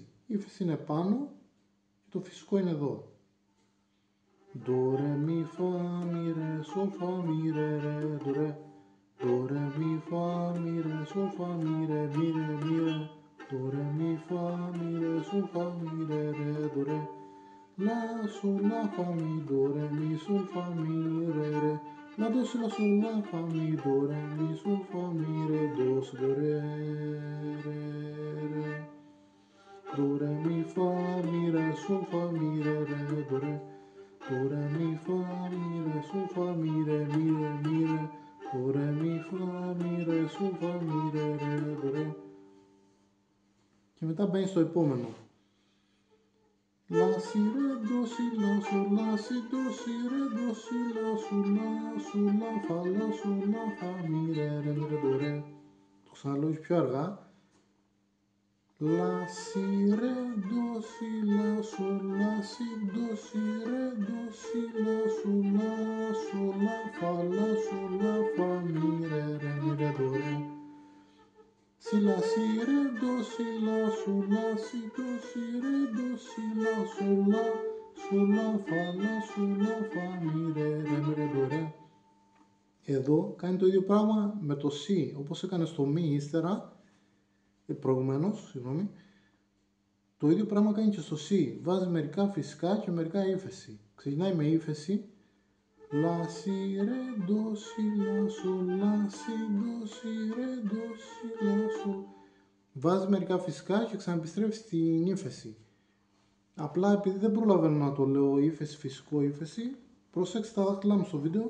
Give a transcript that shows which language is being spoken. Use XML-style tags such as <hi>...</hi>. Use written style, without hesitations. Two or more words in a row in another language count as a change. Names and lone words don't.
<el>Η ύφεση είναι πάνω και το φυσικό είναι εδώ. Do, ρε, μη, φα, μη, ρε, σολ, φα, μη, ρε, ρε, do, ρε. Do, ρε, μη, φα, μη, ρε, σολ, φα, μη, ρε, μη, ρε, μη, ρε. Do, ρε, μη, φα, μη, ρε, σολ, φα, μη, ρε, ρε, do, ρε. La, sol, la, fa, mi, do, re, mi, sol, fa, mi, re, re. La, do, si, la, sol, la, fa, mi, do, re, mi, sol, fa, mi, re, do, si, do, re, re, re. Do, re, mi, fa, mi, re, sol, fa, mi, re, re, do, re. Do, re, mi, fa, mi, re, sol, fa, mi, re, mi, re, mi, re. Do, re, mi, fa, mi, re, sol, fa, mi, re, re, do, re. Και μετά μπαίνει στο επόμενο. La, si, re, do, si, la, sol, la, si, do, si, re, do, si, la, sol, la, fa, la, sol, la, fa, mi, re, re, mi, re, do, re. Το ξαναλέω πιο αργά. La, si, re, do, si, la, sol, la, si, do, si, re, do, si, la, sol, la, fa, la, sol, la, fa, mi, re, mi, re, do, re. Si, la, si, re, do, si, la, sol, la, si, do, si, re, do, si, la, sol, la, fa, la, sol, la, fa, mi, re, mi, re, do, re. Εδώ κάνει το ίδιο πράγμα με το si, όπως έκανε στο μη ύστερα, προηγουμένως, συγγνώμη. Το ίδιο πράγμα κάνει και στο si. Βάζει μερικά φυσικά και μερικά ύφεση. Ξεκινάει με ύφεση. La, si, re, do, si, la, sol, la, si, do, si, re, do, si, la, sol. Βάζει μερικά φυσικά και ξαναεπιστρέφει στην ύφεση. Απλά επειδή δεν προλαβαίνω να το λέω ύφεση, φυσικό ύφεση, προσέξτε τα δάχτυλά μου στο βίντεο.</el>